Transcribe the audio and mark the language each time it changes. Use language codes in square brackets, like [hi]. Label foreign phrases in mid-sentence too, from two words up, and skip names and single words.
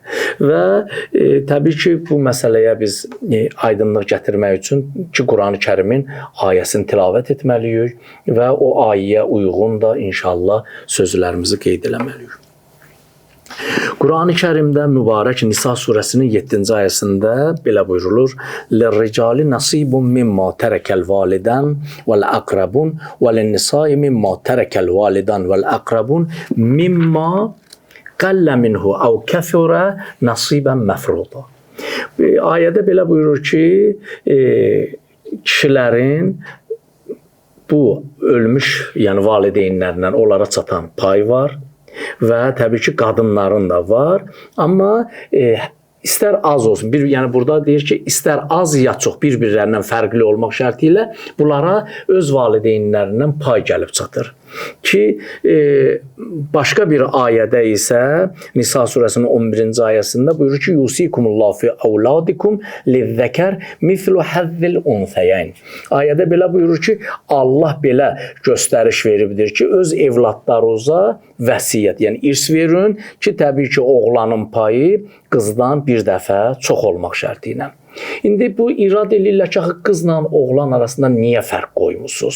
[az] Və təbii ki, bu məsələyə biz aydınlıq gətirmək üçün ki, Qurani-Kərimin ayəsini tilavət etməliyik və o ayəyə uyğun da inşallah sözlərimizi qeyd eləməliyik. Qurani-Kərimdə mübarək Nisa surəsinin 7-ci ayəsində belə buyurulur: [ar] "للرجال نصيب مما ترك الوالدان والأقربون وللنساء مما ترك الوالدان والأقربون مما قل منه أو كفر نصيبا مفروضا." [az] Ayədə belə buyurur ki, kişilərin bu ölmüş, yəni valideynlərindən onlara çatan pay var və təbii ki, qadınların da var. Amma istər az olsun, yəni burada deyir ki, istər az ya çox bir-birlərindən fərqli olmaq şərti ilə bunlara öz valideynlərindən pay gəlib çatır. Ki başqa bir ayədə isə Nisa surəsinin 11-ci ayəsində buyurur ki, [ar] "يوصيكم الله في أولادكم للذكر مثل حظ الأنثيين." [az] Ayədə belə buyurur ki, Allah belə göstəriş veribdir ki, öz evladlarınıza vəsiyyət, yəni irs verin ki, təbii ki, oğlanın payı qızdan bir dəfə çox olmaq şərti ilə. İndi bu irad eləyirlər ki, qızla oğlan arasında niyə fərq qoymusunuz?